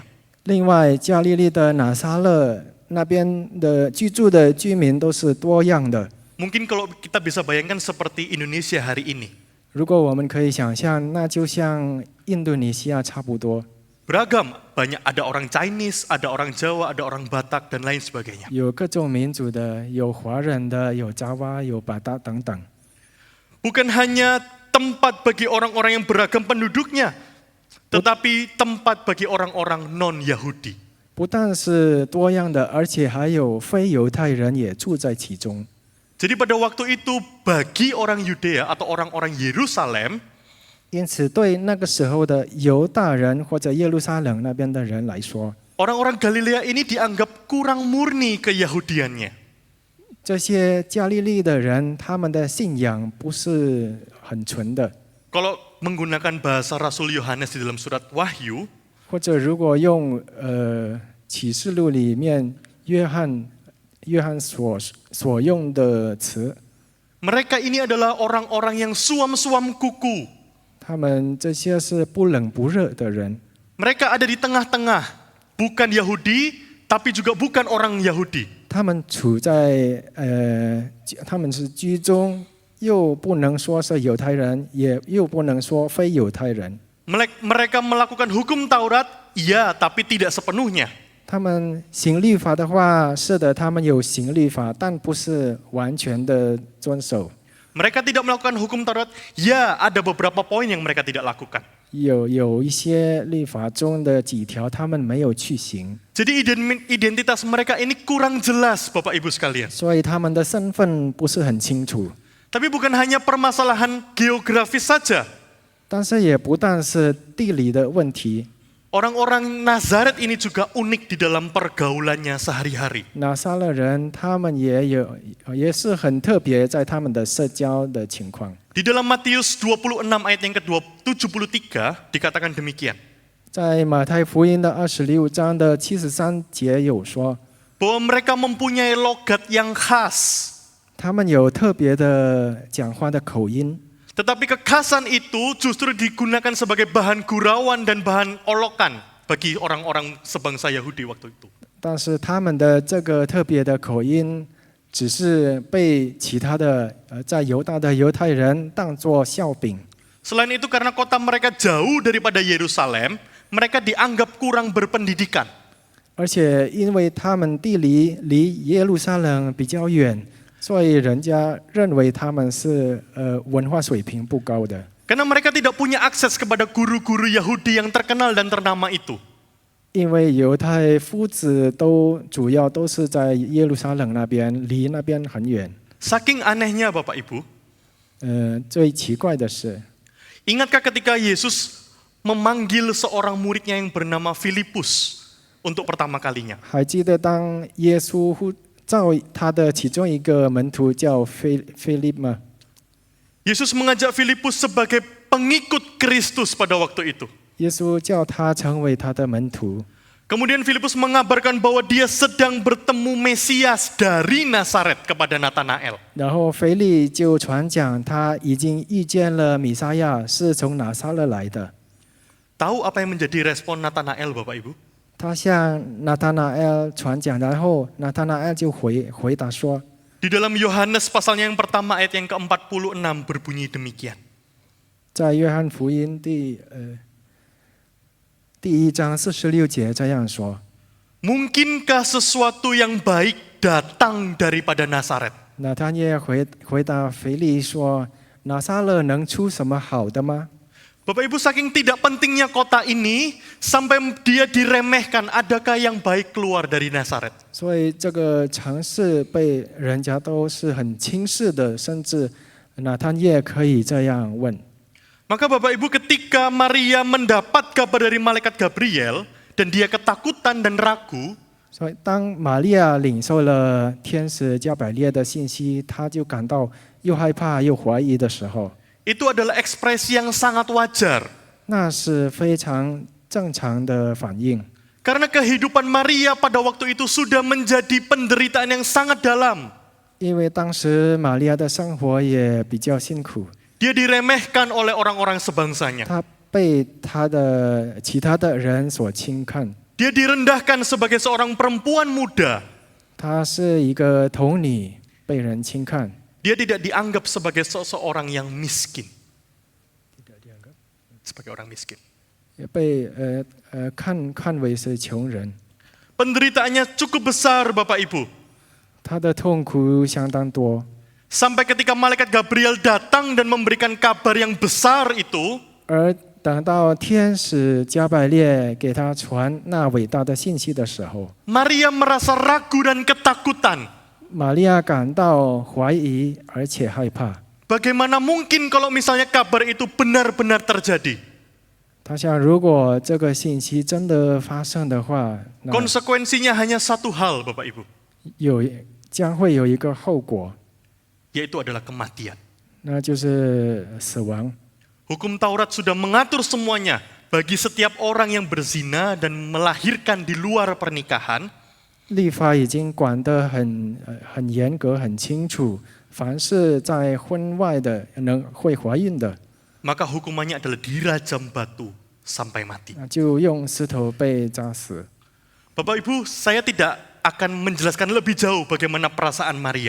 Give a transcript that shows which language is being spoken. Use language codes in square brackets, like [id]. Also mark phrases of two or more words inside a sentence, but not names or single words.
[zh] 另外，加利利的拿撒勒那边的居住的居民都是多样的。 [id] Mungkin kalau kita bisa bayangkan seperti Indonesia hari ini. [zh] 如果我们可以想象，那就像印度尼西亚差不多， [id] Beragam, banyak ada orang Chinese, ada orang Jawa, ada orang Batak, dan lain sebagainya. [zh] 有各种民族的，有华人的，有爪哇、有巴达等等。 [id] Bukan hanya tempat bagi orang-orang yang beragam penduduknya, tetapi tempat bagi orang-orang non-Yahudi. [zh] 不但是多样的，而且还有非犹太人也住在其中。 [id] Jadi pada waktu itu bagi orang Yudea atau orang-orang Yerusalem, [zh] 因此，对那个时候的犹大人或者耶路撒冷那边的人来说， [id] orang-orang Galilea ini dianggap kurang murni keyahudiannya. [zh] 这些加利利的人，他们的信仰不是很纯的。 [id] Kalau menggunakan bahasa Rasul Yohanes di dalam surat Wahyu, [zh] 或者如果用启示录里面约翰所用的词。 [id] Mereka ini adalah orang-orang yang suam-suam kuku. [zh] 他们这些是不冷不热的人， [id] Mereka ada di tengah-tengah, bukan Yahudi, tapi juga bukan orang Yahudi. [zh] 他们处在他们是居中，又不能说是犹太人，又不能说非犹太人。 [id] Mereka melakukan hukum Taurat, iya, tapi tidak sepenuhnya. [zh] 他们行律法的话，是的，他们有行律法，但不是完全的遵守。 [id] Mereka tidak melakukan hukum Taurat, ya, ada beberapa poin yang mereka tidak lakukan. [zh] 有一些律法中的几条，他们没有去行， [id] Jadi identitas mereka ini kurang jelas, Bapak Ibu sekalian. [zh] 所以他们的身份不是很清楚。 [id] Tapi bukan hanya permasalahan geografis saja. [zh] 但是也不但是地理的问题， [id] Orang-orang Nazaret ini juga unik di dalam pergaulannya sehari-hari. [zh] 拿撒勒人他们也是很特别，在他们的社交的情况。 [id] Di dalam Matius 26 ayat yang ke-73 dikatakan demikian. [zh] 在马太福音的26章的73节有说， [id] Bahwa mereka mempunyai logat yang khas. [zh] 他们有特别的讲话的口音， [id] Tetapi kekhasan itu justru digunakan sebagai bahan gurauan dan bahan olokan bagi orang-orang sebangsa Yahudi waktu itu. [zh] 但是他们的这个特别的口音，只是被其他的在犹大的犹太人当作笑柄。 [id] Selain itu karena kota mereka jauh daripada Yerusalem, mereka dianggap kurang berpendidikan. [zh] 而且因为他们地理离耶路撒冷比较远，所以人家认为他们是文化水平不高的。 [id] Karena mereka tidak punya akses kepada guru-guru Yahudi yang terkenal dan ternama itu. [zh] 因为犹太夫子主要都是在耶路撒冷那边，离那边很远。 [id] Saking anehnya Bapak Ibu, [zh] 最奇怪的是， [id] ingatkah ketika Yesus memanggil seorang muridnya yang bernama Filipus untuk pertama kalinya? [zh] 还记得当耶稣呼召他的其中一个门徒叫菲利吗？ [id] Yesus mengajak Filipus sebagai pengikut Kristus pada waktu itu. [zh] 耶稣叫他成为他的门徒。 [id] Kemudian Filipus mengabarkan bahwa dia sedang bertemu Mesias dari Nazaret kepada Natanael. [zh] 然后腓利就传讲他已经遇见了弥撒亚，是从拿撒勒来的。 [id] Tahu apa yang menjadi respon Natanael, Bapak Ibu? [zh] 他向拿撒勒传讲，然后拿撒勒就回答说， [id] Di dalam Yohanes pasalnya yang pertama ayat yang ke-46 berbunyi demikian. [zh] 在约翰福音第1章46节这样说。 [id] Mungkinkah sesuatu yang baik datang daripada Nazaret? [zh] 拿但业回答腓利说：“拿撒勒能出什么好的吗？” [id] Bapak Ibu, saking tidak pentingnya kota ini sampai dia diremehkan, adakah yang baik keluar dari Nazaret? [zh] 所以这个城市被人家都是很轻视的，甚至拿但业可以这样问。 [id] Maka Bapak Ibu, ketika Maria mendapat kabar dari malaikat Gabriel dan dia ketakutan dan ragu, [zh] 所以当玛利亚领受了天使加百列的信息，她就感到又害怕又怀疑的时候， [id] itu adalah ekspresi yang sangat wajar. [zh] 那是非常正常的反应。 [id] Karena kehidupan Maria pada waktu itu sudah menjadi penderitaan yang sangat dalam. [zh] 因为当时玛利亚的生活也比较辛苦， [id] Dia diremehkan oleh orang-orang sebangsanya. [zh] 她被其他的人所轻看。 [id] Dia direndahkan sebagai seorang perempuan muda. [zh] 她是一个童女，被人轻看。 [id] Dia tidak dianggap sebagai seseorang yang miskin. Sebagai orang miskin. [zh] 也被看为是穷人。 [id] Penderitaannya cukup besar, Bapak Ibu. [zh] 她的痛苦相当多， [id] Sampai ketika malaikat Gabriel datang dan memberikan kabar yang besar itu, [zh] 而等到天使加百列给她传那伟大的信息的时候， [id] Maria merasa ragu dan ketakutan. [zh] 玛利亚感到怀疑而且害怕。 [id] Bagaimana mungkin kalau misalnya kabar itu benar-benar terjadi? [zh] 她想，如果这个信息真的发生的话，那 [id] Konsekuensinya hanya satu hal, Bapak Ibu, [zh] 将会有一个后果， [id] yaitu adalah kematian. [zh] 那就是死亡。 [id] Hukum Taurat sudah mengatur semuanya. bagi setiap orang yang berzina dan melahirkan di luar pernikahan, [zh] 律法已经管得很严格、很清楚，凡是在婚外的会怀孕的， [id] maka hukumannya adalah dirajam batu sampai mati. [zh] 就用石头被砸死。 [id] Bapak Ibu, saya tidak akan menjelaskan lebih jauh bagaimana perasaan Maria.